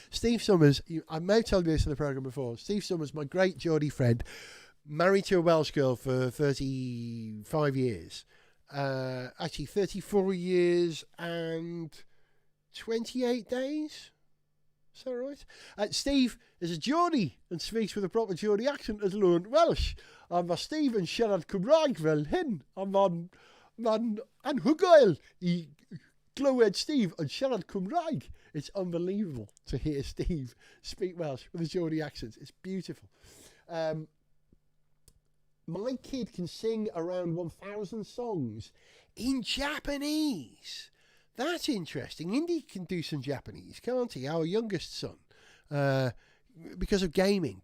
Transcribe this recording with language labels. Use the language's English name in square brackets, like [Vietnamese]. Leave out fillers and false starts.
[English] Steve Summers, I may have told you this in the programme before. Steve Summers, my great Geordie friend, married to a Welsh girl for 35 years. Actually, 34 years and 28 days. Is that right? Steve is a Geordie and speaks with a proper Geordie accent, has learned Welsh. [Welsh] Mae Steve yn siarad Cymraeg fel hyn. Mae'n anhygoel I glywed Steve yn siarad Cymraeg. [English] It's unbelievable to hear Steve speak Welsh with a Geordie accent. It's beautiful. My kid can sing around 1,000 songs in Japanese. That's interesting. Indy can do some Japanese, can't he? Our youngest son. Because of gaming.